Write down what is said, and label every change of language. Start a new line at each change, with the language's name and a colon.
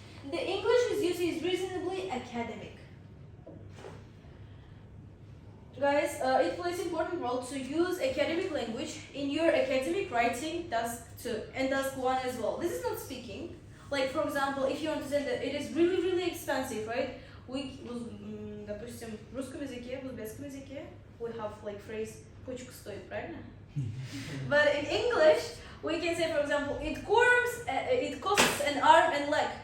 English: The English is used is reasonably academic. Guys, it plays important role to use academic language in your academic writing task 2 and task 1 as well. This is not speaking. Like, for example, if you understand that it is really, really expensive, right?
Russian: Допустим, в русском языке, в узбекском языке,
English: we have like phrase
Russian: «почку стоит», правильно?
English: But in English, we can say, for example, it costs an arm and leg.